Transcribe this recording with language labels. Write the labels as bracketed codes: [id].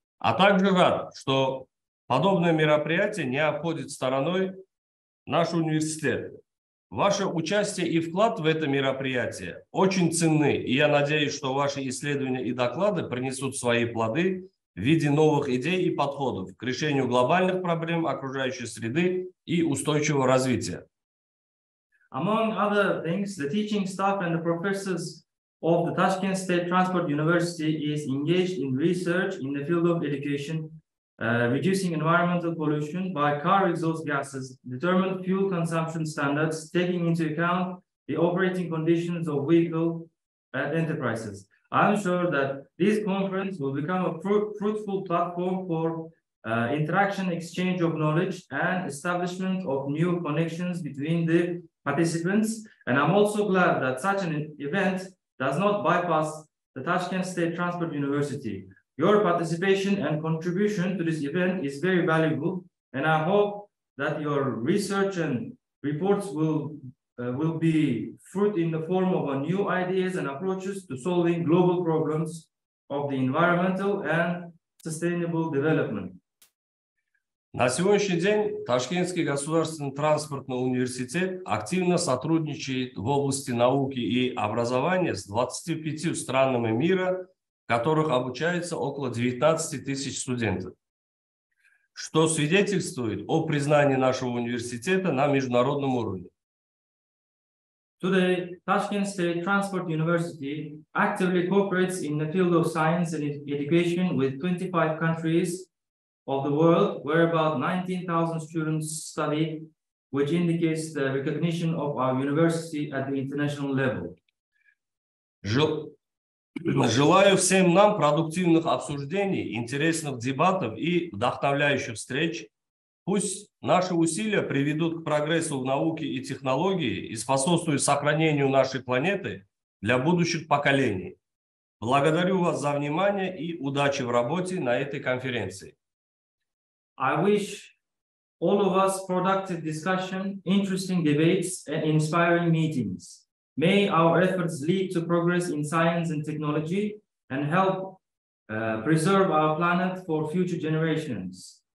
[ru] А также рад, что подобное мероприятие не обходит стороной наш университет. Ваше участие и вклад в это мероприятие очень ценны, и я надеюсь, что ваши исследования и доклады принесут свои плоды в виде новых идей и подходов к решению глобальных проблем окружающей среды и устойчивого развития. [en] Among other things, the teaching staff and the professors of the Tashkent State Transport University is engaged in research in the field of education, reducing environmental pollution by car exhaust gases, determine fuel consumption standards, taking into account the operating conditions of vehicle enterprises. I'm sure that this conference will become a fruitful platform for interaction, exchange of knowledge, and establishment of new connections between the participants. And I'm also glad that such an event does not bypass the Tashkent State Transport University. Your participation and contribution to this event is very valuable, and I hope that your research and reports will be fruit in the form of new ideas and approaches to solving global problems of the environmental and sustainable development. [ru] На сегодняшний день Ташкентский государственный транспортный университет активно сотрудничает в области науки и образования с 25 странами мира, в которых обучается около 19 тысяч студентов, что свидетельствует о признании нашего университета на международном уровне. [en] Today, Tashkent State Transport University actively cooperates in the field of science and education with 25 countries of the world, where about 19,000 students study, which indicates the recognition of our university at the international level. [ru] Желаю всем нам продуктивных обсуждений, интересных дебатов и вдохновляющих встреч. Пусть наши усилия приведут к прогрессу в науке и технологии и способствуют сохранению нашей планеты для будущих поколений. Благодарю вас за внимание и удачи в работе на этой конференции. [en] I wish all of us productive discussion, interesting debates, and inspiring meetings. May our efforts lead to progress in science and technology and help preserve our planet for future generations.